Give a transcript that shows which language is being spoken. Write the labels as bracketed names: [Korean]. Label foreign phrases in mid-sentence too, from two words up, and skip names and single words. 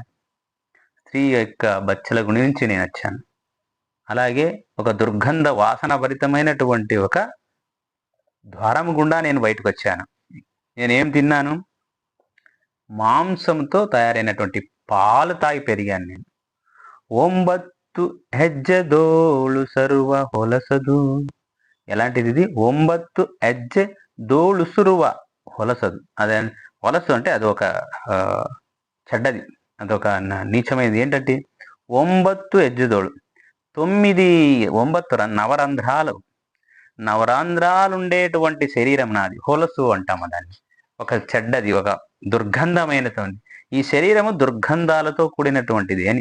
[Telugu] స్త్రీ యొక్క బచ్చల గుణి నుంచి నేను వచ్చాను. అలాగే ఒక దుర్గంధ వాసన భరితమైనటువంటి ఒక ద్వారము గుండా నేను బయటకు వచ్చాను. నేనేం తిన్నాను? మాంసంతో తయారైనటువంటి పాలు తాగి పెరిగాను నేను. [Kannada] 9 ಹೆಜ್ಜೆದೋಳು ಸರ್ವ ಹೊಲಸದು. [Telugu] ఎలాంటిది ఇది? [Kannada] 9 ಹೆಜ್ಜೆದೋಳು ಸರ್ವ ಹೊಲಸದು. [Telugu] అదే ಹೊలసు అంటే అది ఒక చెడ్డది, అదొక నీచమైనది. ఏంటంటే 9 ಹೆಜ್ಜೆದోಳು, 9 నవరంధ్రాలు, నవరంధ్రాలు ఉండేటువంటి శరీరం నాది. హొలసు అంటాము దాన్ని. ఒక చెడ్డది, ఒక దుర్గంధమైనటువంటి ఈ శరీరము దుర్గంధాలతో కూడినటువంటిది అని.